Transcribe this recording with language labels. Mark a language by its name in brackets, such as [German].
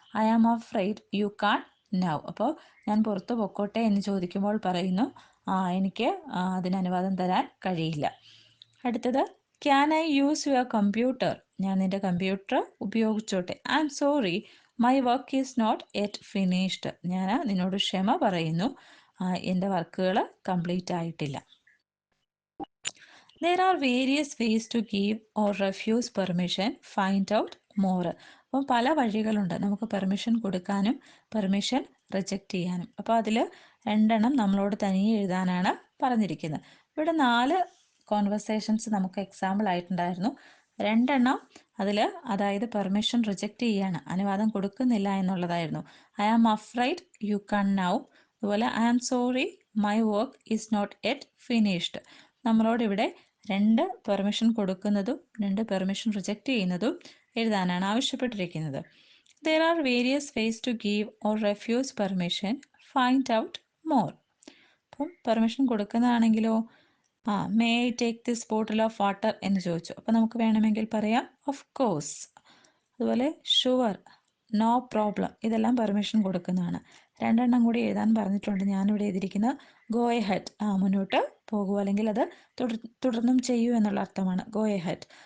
[English] I am afraid you can now. [Malayalam] അപ്പോൾ ഞാൻ പുറത്ത് പൊക്കോട്ടെ എന്ന് ചോദിക്കുമ്പോൾ പറയുന്നു, എനിക്ക് അതിന് അനുവാദം തരാൻ കഴിയില്ല. അടുത്തത്, [English] Can I use your computer? [Malayalam] ഞാൻ നിൻ്റെ computer ഉപയോഗിച്ചോട്ടെ. [English] I am sorry my work is not yet finished. [Malayalam] ഞാൻ നിന്നോട് ക്ഷമ പറയുന്നു, എൻ്റെ വർക്കുകൾ കംപ്ലീറ്റ് ആയിട്ടില്ല. [English] There are various ways to give or refuse permission. Find out more. [Malayalam] അപ്പം പല വഴികളുണ്ട് നമുക്ക് പെർമിഷൻ കൊടുക്കാനും പെർമിഷൻ റിജക്റ്റ് ചെയ്യാനും. അപ്പോൾ അതിൽ രണ്ടെണ്ണം നമ്മളോട് തനിയെ എഴുതാനാണ് പറഞ്ഞിരിക്കുന്നത്. ഇവിടെ 4 കോൺവെർസേഷൻസ് നമുക്ക് എക്സാമ്പിൾ ആയിട്ടുണ്ടായിരുന്നു. രണ്ടെണ്ണം അതിൽ അതായത് പെർമിഷൻ റിജക്റ്റ് ചെയ്യാണ്, അനുവാദം കൊടുക്കുന്നില്ല എന്നുള്ളതായിരുന്നു. [English] I am afraid you can now. അതുപോലെ I am sorry my work is not yet finished. [Malayalam] നമ്മളോട് ഇവിടെ 2 പെർമിഷൻ കൊടുക്കുന്നതും 2 പെർമിഷൻ റിജക്റ്റ് ചെയ്യുന്നതും എഴുതാനാണ് ആവശ്യപ്പെട്ടിരിക്കുന്നത്. [English] There are various ways to give or refuse permission. Find out more. [Malayalam] അപ്പം permission കൊടുക്കുന്നതാണെങ്കിലോ [English] may I take this bottle of water [Malayalam] എന്ന് ചോദിച്ചു. അപ്പം നമുക്ക് വേണമെങ്കിൽ പറയാം [English] Of course. [Malayalam] അതുപോലെ [English] sure, no problem, [Malayalam] ഇതെല്ലാം പെർമിഷൻ കൊടുക്കുന്നതാണ്. രണ്ടെണ്ണം കൂടി എഴുതാൻ പറഞ്ഞിട്ടുണ്ട്. ഞാനിവിടെ എഴുതിയിരിക്കുന്നത് [English] go ahead, [Malayalam] മുന്നോട്ട് പോകൂ, അല്ലെങ്കിൽ അത് തുടർന്നും ചെയ്യൂ എന്നുള്ള അർത്ഥമാണ് ഗോ എ ഹെഡ്.